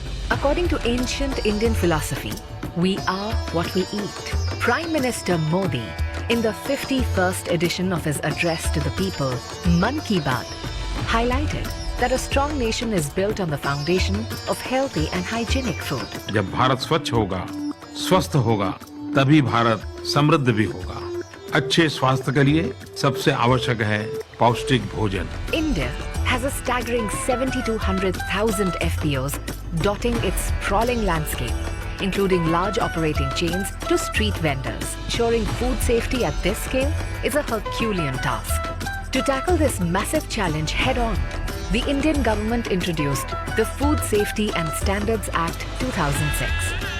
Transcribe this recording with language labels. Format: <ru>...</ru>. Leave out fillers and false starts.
<en>According to ancient Indian philosophy, we are what we eat. Prime Minister Modi, in the 51st edition of his address to the people, Mann Ki Baat, highlighted that a strong nation is built on the foundation of healthy and hygienic food.</en> <hi>जब भारत स्वच्छ होगा, स्वस्थ होगा, तभी भारत समृद्ध भी होगा। अच्छे स्वास्थ्य के लिए सबसे आवश्यक है पौष्टिक भोजन।</hi> <en>India has a staggering 7,200,000 FPOs dotting its sprawling landscape, including large operating chains to street vendors. Ensuring food safety at this scale is a Herculean task. To tackle this massive challenge head-on, the Indian government introduced the Food Safety and Standards Act 2006.</en>